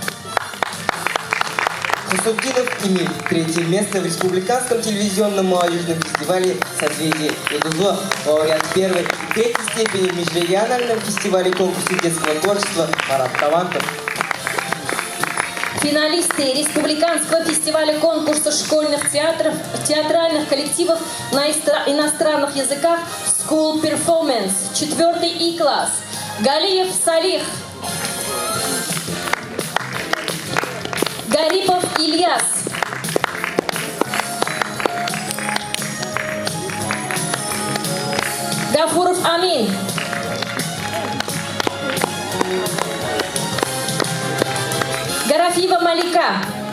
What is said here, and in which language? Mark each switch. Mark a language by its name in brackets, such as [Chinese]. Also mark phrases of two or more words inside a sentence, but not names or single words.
[Russian] Хусуддинов Эмиль, третье место в республиканском телевизионном молодежном фестивале «Созвездие Юдузлы», лауреат первой и третьей степени в межрегиональном фестивале конкурсе детского творчества «Парад талантов». Финалисты республиканского фестиваля конкурса школьных театров, театральных коллективов на иностранных языках [English] School Performance, [Russian] 4 И-класс. Галиев Салих, Гарипов Ильяс, Гафуров Амин, Гарафиева Малика,